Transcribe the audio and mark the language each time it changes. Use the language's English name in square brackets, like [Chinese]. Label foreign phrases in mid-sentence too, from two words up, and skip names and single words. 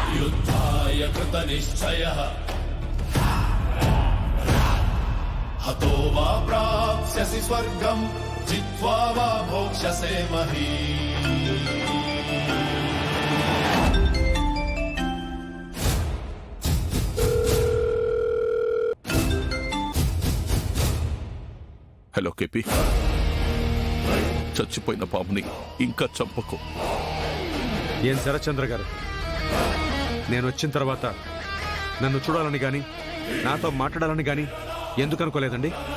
[Sanskrit] युद्धाय कृतनिश्चयः हतो वा प्राप्स्यसि स्वर्गम् जित्वा वा भोक्ष्यसे महीम् [Telugu] హలో కేపీ, చచ్చిపోయిన పాముని ఇంకా చంపకు. ఏం శరత్చంద్ర గారు, నేను వచ్చిన తర్వాత నన్ను చూడాలని గాని నాతో మాట్లాడాలని గాని ఎందుకు అనుకోలేదండి?